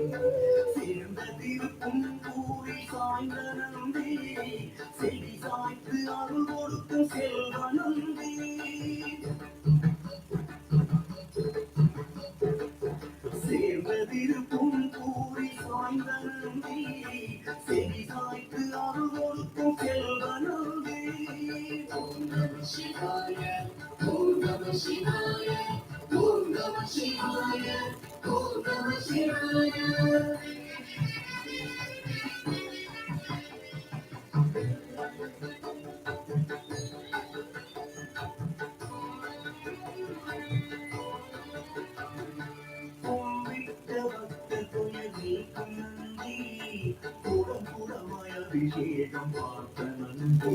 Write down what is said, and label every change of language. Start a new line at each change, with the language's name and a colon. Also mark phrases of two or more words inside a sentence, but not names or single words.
Tamil: சேர்ந்த திருப்பும் கூறி சாய்ந்த நந்தே, செடி சாய்த்து அருள் கொடுக்கும் செல்வ நந்தே. சேர்வதிருப்பும் கூறி சாய்ந்த நந்தே, செடி சாய்த்து அருள் கொடுக்கும் செல்வ நந்தே.
Sanskrit: ॐ शिवाय, ॐ नमः शिवाय, ॐ नमः शिवाय, ॐ नमः शिवाय.
Tamil: கும்பிட்ட பக்தர் துயர் நீக்கும் நந்தி, குடம்புடமாய் அபிஷேகம் பார்த்த நந்தி.